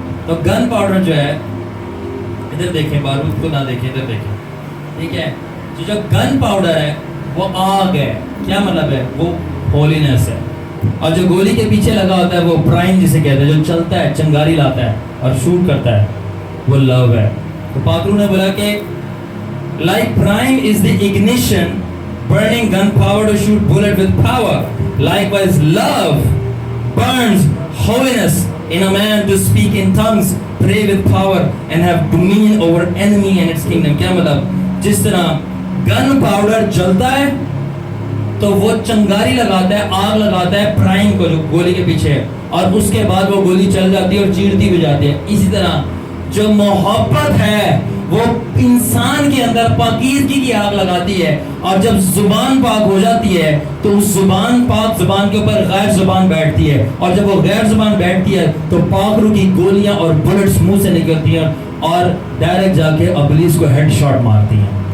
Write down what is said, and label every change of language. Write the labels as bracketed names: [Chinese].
[Urdu] تو گن پاؤڈر جو ہے, ادھر دیکھیں, بارود کو نہ دیکھیں, ادھر دیکھیں, ٹھیک ہے. جو گن پاؤڈر ہے وہ آگ ہے. کیا مطلب ہے؟ وہ ہولینس ہے. اور جو گولی کے پیچھے لگا ہوتا ہے وہ پرائم جسے کہتے ہیں, جو چلتا ہے, چنگاری لاتا ہے اور شوٹ کرتا ہے, وہ لو ہے. تو پاترو نے بولا کہ [English] like prime is the ignition burning gunpowder to shoot bullet with power, likewise love burns holiness in a man to speak in tongues, pray with power and have dominion over enemy and its kingdom. [Urdu] کیا مطلب؟ جس طرح گن powder جلتا ہے تو وہ چنگاری لگاتا ہے, آگ لگاتا ہے پرائم کو جو گولی کے پیچھے ہے, اور اس کے بعد وہ گولی چل جاتی ہے اور چیرتی بھی جاتی ہے. اسی طرح جو محبت ہے وہ انسان کے اندر پاکیزگی کی آگ لگاتی ہے, اور جب زبان پاک ہو جاتی ہے تو اس زبان پاک زبان کے اوپر غیر زبان بیٹھتی ہے, اور جب وہ غیر زبان بیٹھتی ہے تو پاک روح کی گولیاں اور بلٹس منہ سے نکلتی ہیں اور ڈائریکٹ جا کے ابلیس کو ہیڈ شاٹ مارتی ہیں.